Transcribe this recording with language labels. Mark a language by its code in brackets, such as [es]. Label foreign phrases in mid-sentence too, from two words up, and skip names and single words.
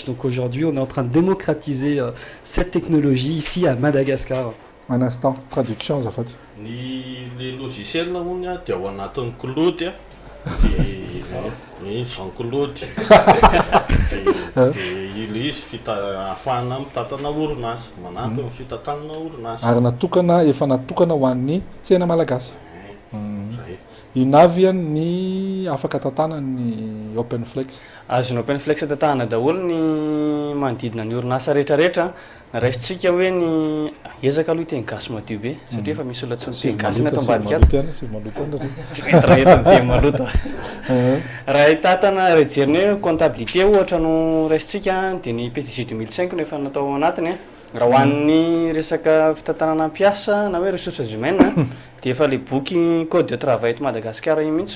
[fr] Donc aujourd'hui, on est en train de démocratiser cette technologie ici à Madagascar. Un instant, traduction en fait. Les logiciels là, on a un cloud. Sans cloud. Il est [mg] afana mitantana orinasa manampy amin'ny fitantanana orinasa ary natokana efa natokana ho an'ny tsena malagasy. Inavy ny afaka tantana ny OpenFlex. Azony OpenFlex tantana daholo ny manodidina ny orinasa rehetrarehetra raisitsika hoe ny ezaka aloha teny gasy madio be satria efa misy olona tsy miteny gasy ny ato ambadika ato tsy mety raha eto miteny maloto raha hitatana raha jeriny hoe comptabilité ohatra no raisitsika dia ny PCG 2005 no efa natao anatiny raha ho an'ny resaka fitantanana ampiasa na hoe [fr] ressources humaines [mg] dia efa le boky [fr] code de travail [mg] eto Madagasikara iny mihitsy